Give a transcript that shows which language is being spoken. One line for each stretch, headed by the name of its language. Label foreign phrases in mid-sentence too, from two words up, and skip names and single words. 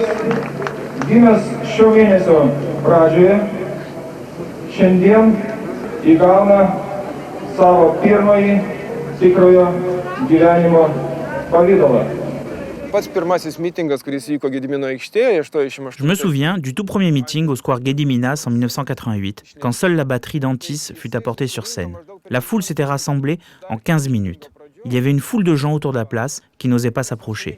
Lithuanian: gimęs šio mėnesio pradžioje, šiandien įgauna savo pirmąjį tikrojo gyvenimo pavidalą.
French: Je me souviens du tout premier meeting au square Gediminas en 1988, quand seule la batterie d'Antis fut apportée sur scène. La foule s'était rassemblée en 15 minutes. Il y avait une foule de gens autour de la place qui n'osaient pas s'approcher.